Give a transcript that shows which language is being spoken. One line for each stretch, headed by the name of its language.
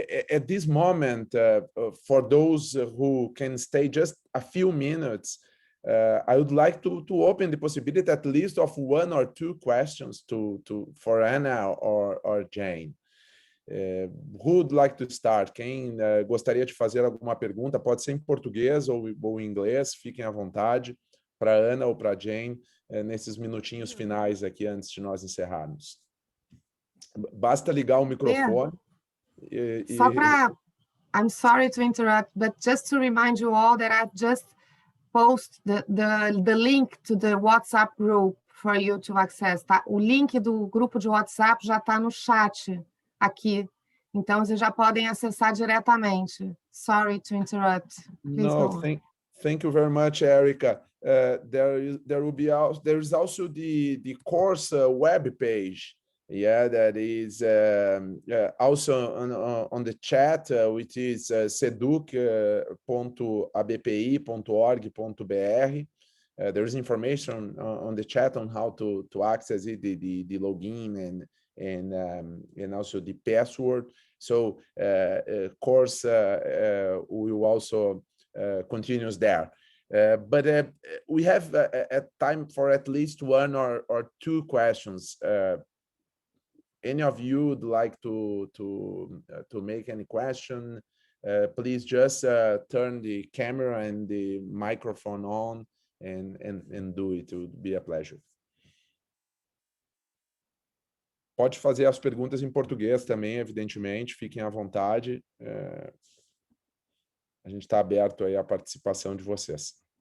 English: At this moment, for those who can stay just a few minutes, I would like to open the possibility at least of 1 or 2 questions for Anna or Jane. Who would like to start?
Portuguese: Quem gostaria de fazer alguma pergunta? Pode ser em português ou em inglês, fiquem à vontade, para Ana ou para Jane, nesses minutinhos finais aqui antes de nós encerrarmos. Basta ligar o microfone. Só para,
English: I'm sorry to interrupt, but just to remind you all that I've just posted the link to the WhatsApp group for you to access, tá?
Portuguese: O link do grupo de WhatsApp já está no chat aqui, então vocês já podem acessar diretamente.
English: Sorry to interrupt. Please No, go on. thank you very much, Erica. There is also the course web page. Yeah, that is also on the chat, which is seduc.abpi.org.br. There is information on the chat on how to access it, the login and also the password. So course will also continues there. But we have time for at least 1 or 2 questions. Any of you would like to make any question? Please just turn the camera and the microphone on and do it. It would be a pleasure.
Portuguese: Pode fazer as perguntas em português também, evidentemente, fiquem à vontade. A gente está aberto aí à participação de vocês.